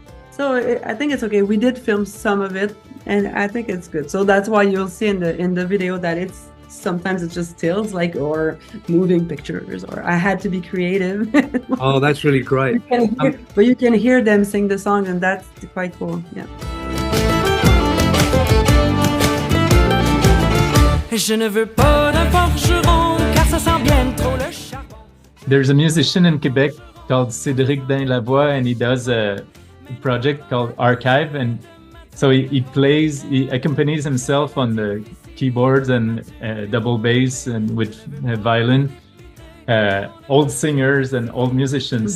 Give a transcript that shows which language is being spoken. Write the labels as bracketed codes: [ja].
[en] So I think it's okay. We did film some of it, and I think it's good. So that's why you'll see in the video that sometimes it's just stills, or moving pictures, or I had to be creative. Oh, that's really great. But you can hear them sing the song, and that's quite cool. Yeah. [fr] Je ne veux pas d'un forgeron, car ça sent bien trop le charbon. [en] There's a musician in Quebec called Cédric Dain-Lavoie, and he does a project called Archive, and so he accompanies himself on the keyboards and double bass and with violin, old singers and old musicians.